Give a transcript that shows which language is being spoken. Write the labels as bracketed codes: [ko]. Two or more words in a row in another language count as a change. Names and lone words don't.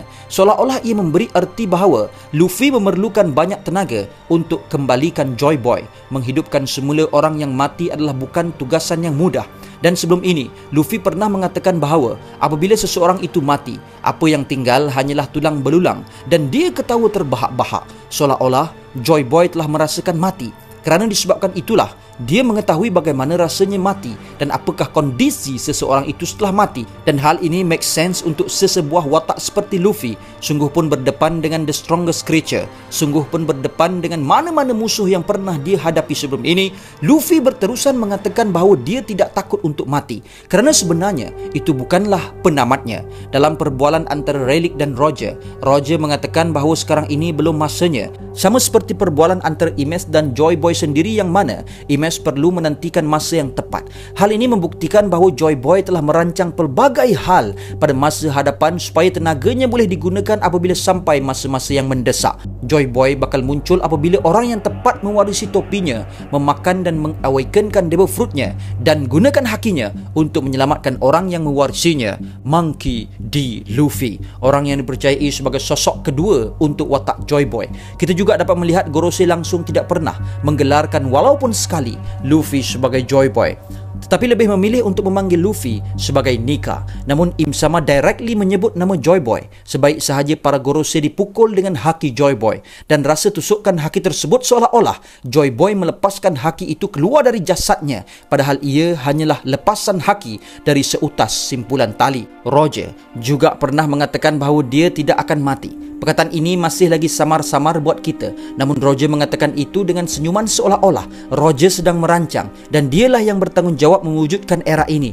[ms] Seolah-olah ia memberi erti bahawa Luffy memerlukan banyak tenaga untuk kembalikan Joy Boy. Menghidupkan semula orang yang mati adalah bukan tugasan yang mudah. Dan sebelum ini, Luffy pernah mengatakan bahawa apabila seseorang itu mati, apa yang tinggal hanyalah tulang belulang, dan dia ketawa terbahak-bahak seolah-olah Joy Boy telah merasakan mati. Kerana disebabkan itulah dia mengetahui bagaimana rasanya mati dan apakah kondisi seseorang itu setelah mati. Dan hal ini [en] make sense [ms] untuk sesebuah watak seperti Luffy. Sungguh pun berdepan dengan [en] the strongest creature, [ms] sungguh pun berdepan dengan mana-mana musuh yang pernah dia hadapi sebelum ini. Luffy berterusan mengatakan bahawa dia tidak takut untuk mati kerana sebenarnya itu bukanlah penamatnya. Dalam perbualan antara Rayleigh dan Roger mengatakan bahawa sekarang ini belum masanya. Sama seperti perbualan antara Imes dan Joy Boy sendiri, yang mana Imes perlu menantikan masa yang tepat. Hal ini membuktikan bahawa Joy Boy telah merancang pelbagai hal pada masa hadapan supaya tenaganya boleh digunakan apabila sampai masa-masa yang mendesak. Joy Boy bakal muncul apabila orang yang tepat mewarisi topinya, memakan dan mengawakenkan [en] Devil Fruit- [ms] nya dan gunakan hakinya untuk menyelamatkan orang yang mewarisinya, Monkey D. Luffy, orang yang dipercayai sebagai sosok kedua untuk watak Joy Boy. Kita juga dapat melihat Gorosei langsung tidak pernah menggelarkan walaupun sekali Luffy sebagai Joy Boy, tetapi lebih memilih untuk memanggil Luffy sebagai Nika. Namun Im Sama directly menyebut nama Joy Boy. Sebaik sahaja para Gorosei dipukul dengan haki Joy Boy, dan rasa tusukan haki tersebut seolah-olah Joy Boy melepaskan haki itu keluar dari jasadnya, padahal ia hanyalah lepasan haki dari seutas simpulan tali. Roger juga pernah mengatakan bahawa dia tidak akan mati. Perkataan ini masih lagi samar-samar buat kita, namun Roger mengatakan itu dengan senyuman seolah-olah Roger sedang merancang dan dialah yang bertanggungjawab mewujudkan era ini.